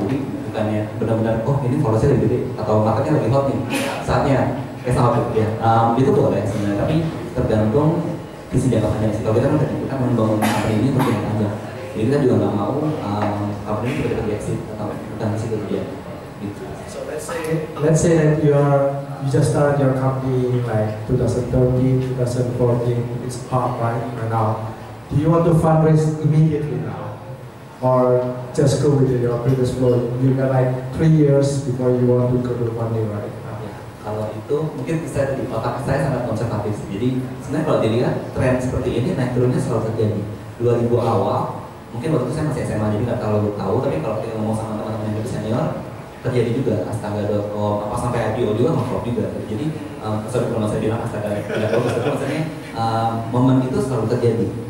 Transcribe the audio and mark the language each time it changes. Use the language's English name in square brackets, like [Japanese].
[Indonesian] Jadi bukannya benar-benar ini followersnya lebih gede atau marketnya lebih hot nih saatnya kayak sama ya. Itu boleh sebenarnya, tapi tergantung visi jangka panjang sih. Kalau kita membangun company ini untuk jangka panjang. Jadi kita juga nggak mau company ini tiba-tiba di-exit atau bukan di situ dia. Gitu. [English] So let's say that you just started your company like 2013, 2014. It's hot right now. Do you want to fundraise immediately now, or just go with your previous flow? You got like 3 years before you want to go to funding right now. [Indonesian] Ya, kalau itu mungkin saya di otak saya sangat konservatif. Jadi sebenarnya kalau dilihat tren seperti ini naik turunnya selalu terjadi. 2000 awal, mungkin waktu itu saya masih SMA jadi nggak terlalu tahu. Tapi kalau kita ngomong sama teman-teman yang lebih senior, terjadi juga Astaga.com apa sampai IPO juga nge-flop juga. Jadi sorry kalau saya bilang Astaga tidak bagus, tapi maksudnya momen itu selalu terjadi.